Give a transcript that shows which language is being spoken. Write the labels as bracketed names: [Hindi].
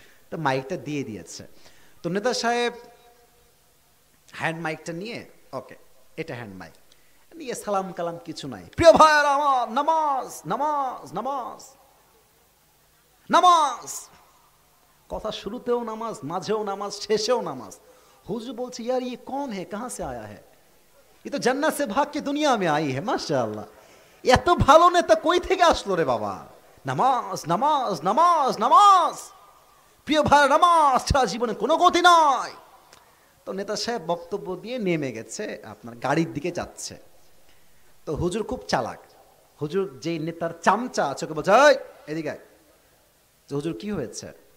[Bangla] তো মাইকটা দিয়ে দিয়েছে। তো নেতা সাহেব হ্যান্ড মাইকটা নিয়ে, ওকে এটা হ্যান্ড মাইক নিয়ে সালাম কালাম কিছু নাই। প্রিয় ভাইয়েরা আমার, নামাজ নামাজ নামাজ নামাজ, কথা শুরুতেও নামাজ, মাঝেও নামাজ, শেষেও নামাজ। হুজুর বলছে [Hindi] यार ये कौन है, कहां से आया है, ये तो जन्नत से भाग के दुनिया में आई है, माशाअल्लाह। [Bangla] এত ভালো নেতা কই থেকে আসলো রে বাবা? নামাজ নামাজ নামাজ নামাজ, প্রিয় ভাই নামাজ ছাড়া জীবনে কোনো গতি নাই। তো নেতা সাহেব বক্তব্য দিয়ে নেমে গেছে, আপনার গাড়ির দিকে যাচ্ছে। তো হুজুর খুব চালাক, হুজুর যেই নেতার চামচা আছে ওকে বলছে, এই এদিকে আয়। হুজুর কি হয়েছে?